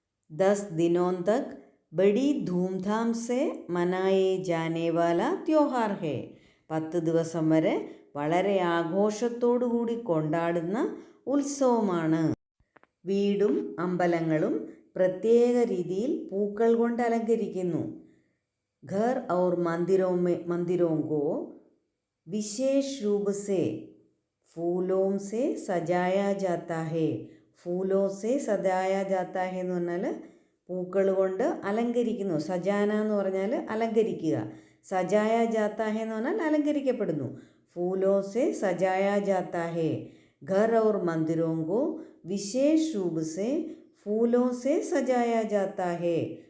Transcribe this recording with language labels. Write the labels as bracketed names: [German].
[Hindi] Thus ദിനോം Tak buddy ധൂംധാം സെ മനായേ ജാനേവാല ത്യോഹാർ ഹേ, [Malayalam] 10 ദിവസം വരെ വളരെ ആഘോഷത്തോടു കൂടി കൊണ്ടാടുന്ന ഉത്സവമാണ്. വീടും അമ്പലങ്ങളും പ്രത്യേക രീതിയിൽ പൂക്കൾ കൊണ്ട് അലങ്കരിക്കുന്നു. [Hindi] घर और मंदिरों को विशेष रूप से फूलों से सजाया जाता है. फूलों से सजाया जाता है [Malayalam] എന്ന് പറഞ്ഞാൽ പൂക്കൾ കൊണ്ട് അലങ്കരിക്കുന്നു. സജാന എന്ന് പറഞ്ഞാൽ അലങ്കരിക്കുക. [Hindi] സജായ ജാത്ത ഹെ [Malayalam] എന്ന് പറഞ്ഞാൽ അലങ്കരിക്കപ്പെടുന്നു. [Hindi] फूलों से सजाया जाता है. घर और मंदिरों को विशेष रूप से फूलों से सजाया जाता है.